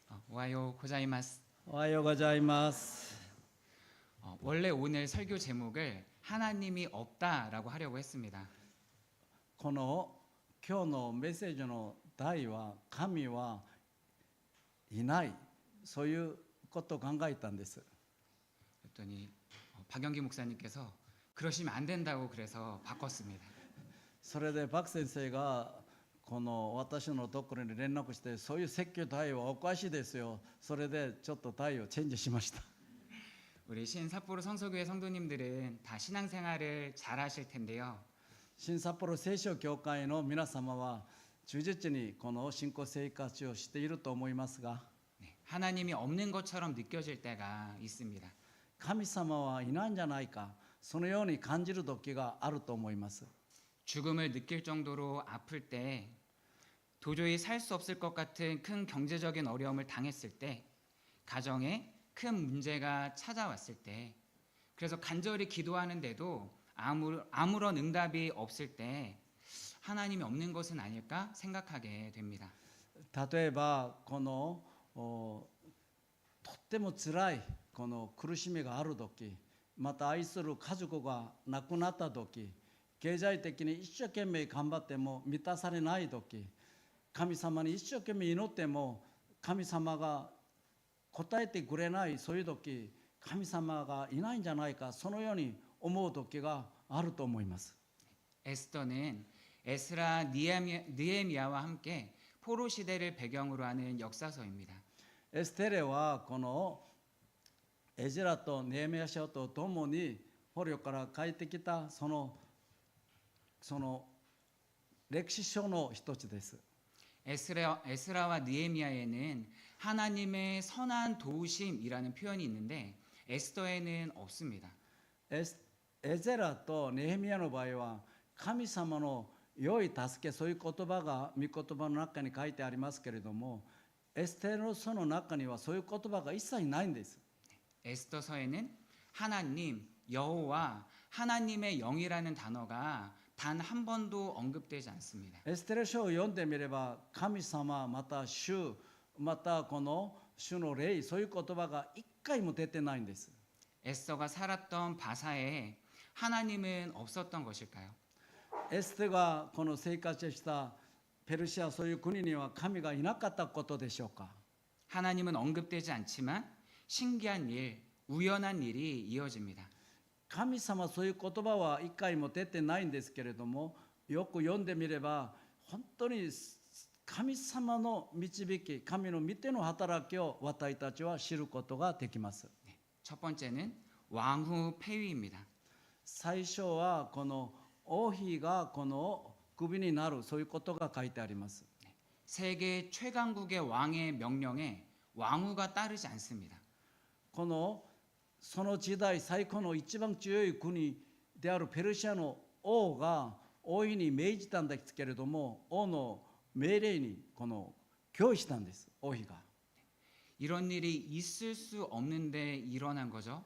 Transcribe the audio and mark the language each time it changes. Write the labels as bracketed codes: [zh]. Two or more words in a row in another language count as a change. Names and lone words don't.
[ja] おはようございます。おはようございます。 [ko] 원래 오늘 설교 제목을 하나님이 없다라고 하려고 했습니다. [ja] この今日のメッセージの題は神はいない、そういうことを考えたんです。 [ko] 그랬더니 박영기 목사님께서 그러시면 안 된다고 그래서 바꿨습니다. [ja] それでパク先生がこの私のところに連絡して、そういう説教題はおかしいですよ。それでちょっと題をチェンジしました。 [ko] 우리 신삿포로 성서교회 성도님들은 다 신앙생활을 잘 하실 텐데요. [ja] 新札幌聖書教会の皆様は忠実にこの信仰生活をしていると思いますが、 [ko] 하나님이 없는 것처럼 느껴질 때가 있습니다. [ja] 神様はいないんじゃないか、そのように感じる時があると思います。 [ko] 죽음을 느낄 정도로 아플 때, 도저히 살 수 없을 것 같은 큰 경제적인 어려움을 당했을 때, 가정에 큰 문제가 찾아왔을 때, 그래서 간절히 기도하는데도 아무런 응답이 없을 때 하나님이 없는 것은 아닐까 생각하게 됩니다. [ja] 例えばこのとってもつらいこの苦しみがある時、また愛する家族が亡くなった時、経済的に一生懸命頑張っても満たされない時、神様に一生懸命祈っても神様が答えてくれない、そういう時神様がいないんじゃないか、そのように思う時があると思います。 [ko] 에스더는 에스라 느헤미야와 함께 포로 시대를 배경으로 하는 역사서입니다. [ja] エステレはこのエジラとネヘミヤ書とともに捕虜から帰ってきたその歴史書の一つです。 [ko] 에스라와 느헤미야에는 하나님의 선한 도우심이라는 표현이 있는데 에스더에는 없습니다. [ja] エゼラとネヘミヤの場合は神様の良い助け、そういう言葉が御言葉の中に書いてありますけれども、エステの書の中にはそういう言葉が一切ないんです。 [ko] 에스더서에는 하나님, 여호와, 하나님의 영이라는 단어가 단 한 번도 언급되지 않습니다. [ja] エステレ書を読んでみれば神様、また主、またこの主の霊、そういう言葉が一回も出てないんです。 [ko] 에스더가 살았던 바사에 하나님은 없었던 것일까요? [ja] エステがこの生活したペルシア、そういう国には神がいなかったことでしょうか。 [ko] 하나님은 언급되지 않지만 신기한 일, 우연한 일이 이어집니다. [ja] 神様、そういう言葉は一回も出てないんですけれども、よく読んでみれば本当に神様の導き、神の御手の働きを私たちは知ることができます。 [ko] 첫 번째는 왕후 폐위입니다. [ja] 最初はこの王妃がこのクビになる、そういうことが書いてあります。 [ko] 세계 최강국의 왕의 명령에 왕후가 따르지 않습니다. [ja] このその時代最高の一番強い国であるペルシアの王が王妃に命じたんですけれども、王の命令にこの拒否したんです、王妃が。 [ko] 이런 일이 있을 수 없는데 일어난 거죠.